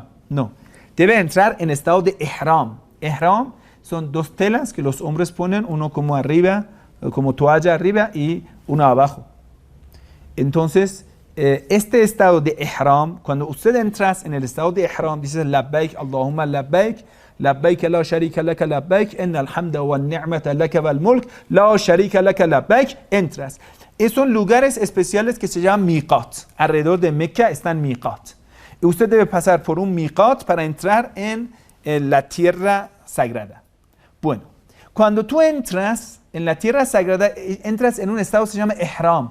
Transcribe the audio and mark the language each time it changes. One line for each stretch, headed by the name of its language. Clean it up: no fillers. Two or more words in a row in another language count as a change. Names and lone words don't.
Spanish: No, debe entrar en estado de Ihram. Ihram son 2 telas que los hombres ponen, uno como arriba, como toalla arriba y uno abajo. Entonces, este estado de Ihram, cuando usted entras en el estado de Ihram, dices
Arabic: لبيك اللهم لبيك، لبيك لا شريك لك لبيك، إن الحمد والنعمة لك والملك، لا شريك لك لبيك,
Spanish: entras. Son lugares especiales que se llaman miqat. Alrededor de Meca están miqat. Y usted debe pasar por un miqat para entrar en la tierra sagrada. Bueno, cuando tú entras en la tierra sagrada, entras en un estado que se llama Ihram.